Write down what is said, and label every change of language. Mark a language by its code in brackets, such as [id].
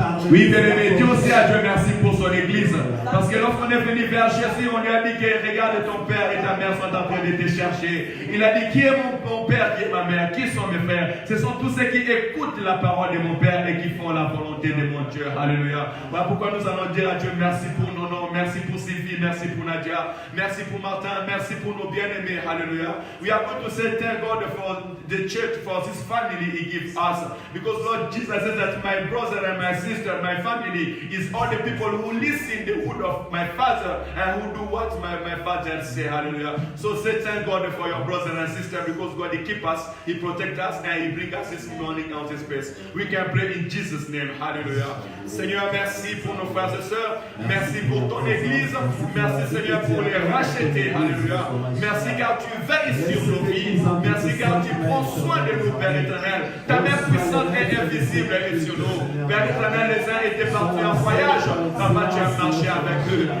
[fr] Oui, bien-aimé, dis aussi à Dieu merci pour son église. Parce que lorsqu'on est venu vers Jésus, on lui a dit que regarde ton père et ta mère sont en train de te chercher. Il a dit qui est mon père, qui est ma mère, qui sont mes frères. Ce sont tous ceux qui écoutent la parole de mon père et qui font la volonté de mon Dieu. Alléluia. Voilà pourquoi nous allons dire à Dieu merci pour nos noms, merci pour Sylvie, merci pour Nadia, merci pour Martin, merci pour nos bien-aimés. Alléluia. [en] We are going to say thank God for the church, for this family He gives us. Because Lord Jesus says that my brother and my sister, my family is all the people who listen the word of my family. father and who do what my father say. Hallelujah. So say thank God for your brothers and sisters because God He keep us, He protect us, and He bring us this morning out of space. We can pray in Jesus' name. Hallelujah. [fr] Seigneur, merci pour nos frères et sœurs. Merci pour ton Église. Merci Seigneur pour les racheter. Alléluia. Merci car tu veilles sur nos vies. Merci car tu prends soin de nous, Père éternel. Ta main puissante et invisible est sur nous. Père éternel, les uns étaient partis en voyage. Papa, tu as marché avec eux.